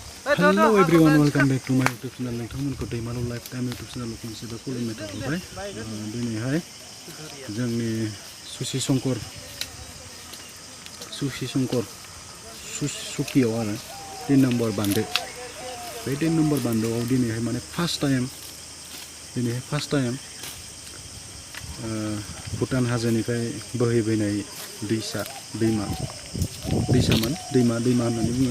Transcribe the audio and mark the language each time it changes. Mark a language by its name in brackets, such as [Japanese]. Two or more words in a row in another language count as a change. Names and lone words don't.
[English] Hello everyone, welcome back to my YouTube channel. [Bodo] नोंथांमोनखौ दैमालु लाइफटाइम YouTube channel खनसेबो खुलुमनाय थाबाय। दिनैहाय जोंनि सुसि शंकर सुकियाव आरो 3 नम्बर बान्दो। बे 3 नम्बर बान्दोआव दिनैहाय माने फार्स्ट टाइम भुटान हाजोनिफ्राय बोहैबोनाय दैमा होननानै बुङो।